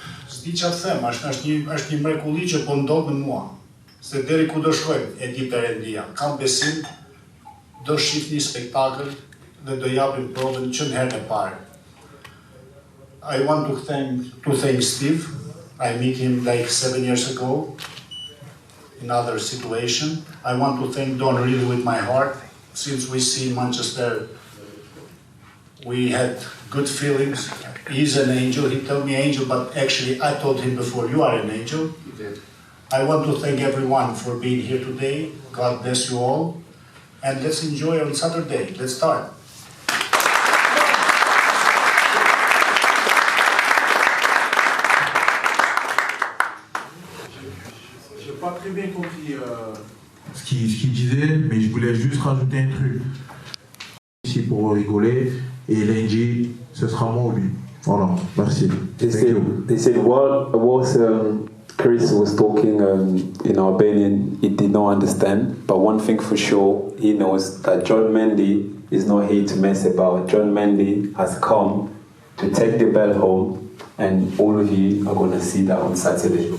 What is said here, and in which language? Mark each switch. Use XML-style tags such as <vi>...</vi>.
<sq>S'di që të them, është një mrekulli që po ndodh në mua. Se deri ku do shkojmë, e di Perëndia. Kam besim, do shih një spektakël dhe do japim provën që në herën e parë.</sq> <en>I want to thank Steve. I met him like 7 years ago in another situation. I want to thank Don really with my heart. Since we see Manchester, we had good feelings. He's an angel. He told me angel, but actually I told him before, you are an angel. You did. I want to thank everyone for being here today. God bless you all. And let's enjoy on Saturday. Let's start.</en> <fr>Je n'ai pas très bien compris ce qu'il disait, mais je voulais juste rajouter un truc. Ici pour rigoler, et lundi, ce sera moi ou lui. Voilà, merci.</fr> <en>They said whilst Chris was talking in Albanian, he did not understand, but one thing for sure, he knows that John Mendy is not here to mess about. John Mendy has come to take the bell home, and all of you are going to see that on Saturday.</en>